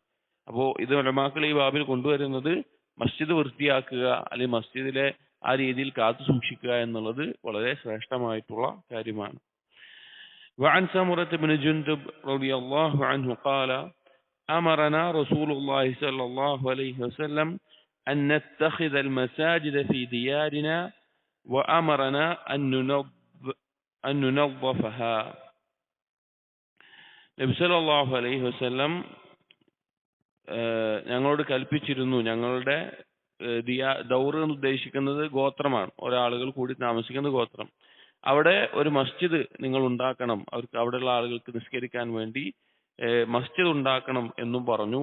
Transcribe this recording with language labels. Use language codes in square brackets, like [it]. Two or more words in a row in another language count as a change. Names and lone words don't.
[ml] അപ്പോൾ ഇത് ഉലമാക്കൾ ഈ ബാബിൽ കൊണ്ടുവരുന്നത് മസ്ജിദ് വൃത്തിയാക്കുക അല്ലെങ്കിൽ മസ്ജിദിലെ ആ രീതിയിൽ കാത്തു സൂക്ഷിക്കുക എന്നുള്ളത് വളരെ ശ്രേഷ്ഠമായിട്ടുള്ള കാര്യമാണ്. [ar] وعن سمرة بن جندب رضي الله عنه قال أمرنا رسول الله صلى الله عليه وسلم أن نتخذ المساجد في ديارنا وأمرنا أن ننظفها. [ml] നബി [ar] صلى الله عليه وسلم [ml] ഞങ്ങളോട് കൽപ്പിച്ചിരുന്നു. ഞങ്ങളുടെ ദൗർ എന്ന് ഉദ്ദേശിക്കുന്നത് ഗോത്രമാണ്, ഒരാളുകൾ കൂടി താമസിക്കുന്ന ഗോത്രം. അവിടെ ഒരു മസ്ജിദ് നിങ്ങൾ ഉണ്ടാക്കണം, അവർക്ക് അവിടെയുള്ള ആളുകൾക്ക് നിസ്കരിക്കാൻ വേണ്ടി മസ്ജിദ് ഉണ്ടാക്കണം എന്നും പറഞ്ഞു.